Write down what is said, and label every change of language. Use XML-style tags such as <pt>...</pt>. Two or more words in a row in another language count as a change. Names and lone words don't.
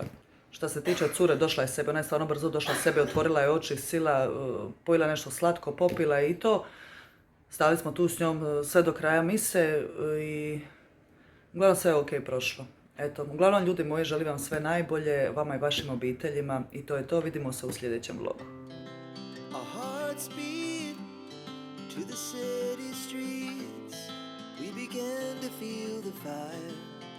<hr>Što se tiče cure, došla je sebe, ona je stvarno brzo došla sebe, otvorila je oči, sila, pojela nešto slatko, popila je i to. Stali smo tu s njom sve do kraja mise i uglavnom sve je ok prošlo. Eto, uglavnom ljudi moji, želim vam sve najbolje, vama i vašim obiteljima i to je to, vidimo se u sljedećem vlogu.</hr> <en>Our hearts beat to the city streets. We began to feel the fire.</en>